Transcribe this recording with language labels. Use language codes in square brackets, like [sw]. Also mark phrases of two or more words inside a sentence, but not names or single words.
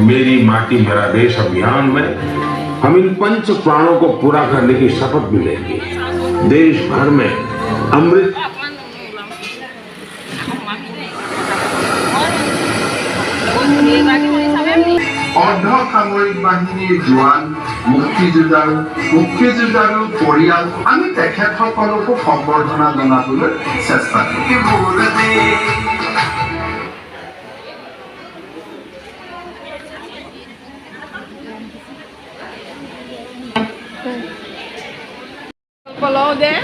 [hi] मेरी माटी मेरा देश अभियान में हम इन पंच प्राणों को पूरा करने की शपथ भी लेंगे। देश भर में अमृत [as] अर्धसामरिक বাহিনীৰ জোৱান মুক্তিযোদ্ধাৰ পৰিয়াল আমি তেখেতসকলকো সম্বৰ্ধনা জনাবলৈ চেষ্টা কৰিম।